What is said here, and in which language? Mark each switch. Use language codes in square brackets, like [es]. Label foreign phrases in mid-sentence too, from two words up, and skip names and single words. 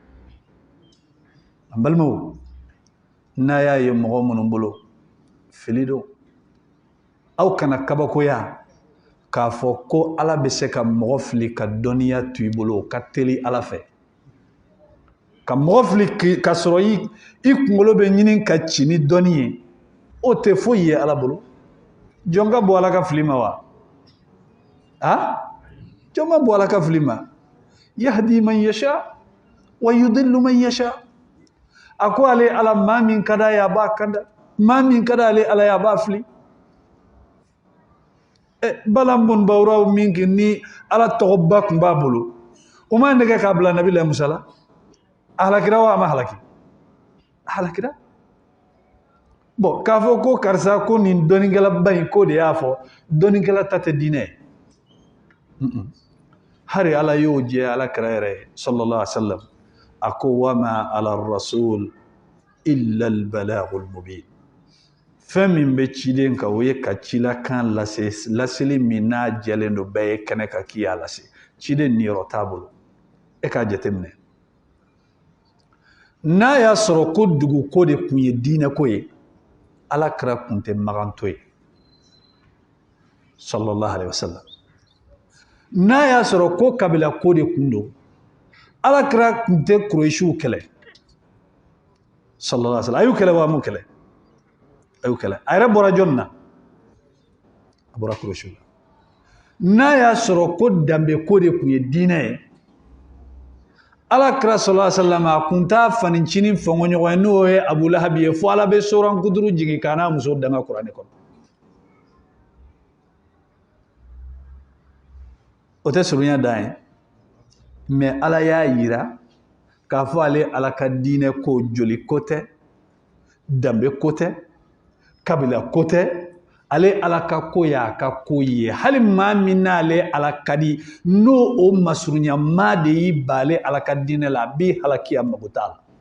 [bm] an balimaw n'a y'a ye mɔgɔ minnu bolo fili don aw kana kabakoya k'a fɔ ko ala bɛ se ka mɔgɔ fili ka dɔnniya to i bolo o ka teli ala fɛ ka mɔgɔ fili ka sɔrɔ i kunkolo bɛ ɲini ka ci ni dɔnni ye o tɛ foyi ye ala bolo jɔn ka bɔ ala ka fili ma wa jɔn ma bɔ ala ka fili ma [ar] يهدي من يشاء ويضل من يشاء [bm] a ko ale ala maa min ka d'a ye a b'a kanda maa min ka d'ale ala ye a b'a fili balan bɔnbawuraw min kɛ ni ala tɔgɔba tun b'a bolo o ma nɛgɛ k'a bila nabila musa la a halakira wa a ma halaki a halakira bon k'a fɔ ko karisa ko nin dɔnnikɛlaba in ko de y'a fɔ dɔnnikɛla ta tɛ diinɛ hari ala y'o jɛ ala kira yɛrɛ [ar] صلى الله عليه وسلم [bm] ako [ar] وما على الرسول إلا البلاغ المبين [bm] fɛn min bɛ ciden kan o ye ka cilakan lase laseli min n'a jɛlen don bɛɛ ye kɛnɛ kan k'i y'a lase ciden niyɔrɔ t'a bolo e k'a jateminɛ n'a y'a sɔrɔ ko dugu ko de tun ye diinɛ ko ye alakira tun tɛ maganto ye [ar] صلى الله عليه وسلم [bm] n'a y'a sɔrɔ ko kabila ko de tun don alakira tun tɛ kurɛsiw kɛlɛ [ar] صلى الله عليه وسلم [bm] a y'u kɛlɛ wa a m'u kɛlɛ a y'u kɛlɛ a yɛrɛ bɔra jɔnni na a bɔra kurɛsiw la n'a y'a sɔrɔ ko danbe ko de tun ye diinɛ ye alakira [ar] صلى الله عليه وسلم [bm] a kun t'a fanincinin fɔɲɔgɔn ye n'o ye Abu Lahab ye fo ala bɛ soran kuduru jigin k'a n'a muso danga kuranɛ kɔnɔ o tɛ surunya dan ye mais ala y'a yira k'a fɔ ale ala ka diinɛ ko joli ko tɛ danbe ko tɛ kabila ko tɛ ale ala ka ko y'a ka ko ye hali maa min n'ale ala ka di n'o o masurunya maa de y'i bale ala ka diinɛ la a b'i halaki a mago t'a la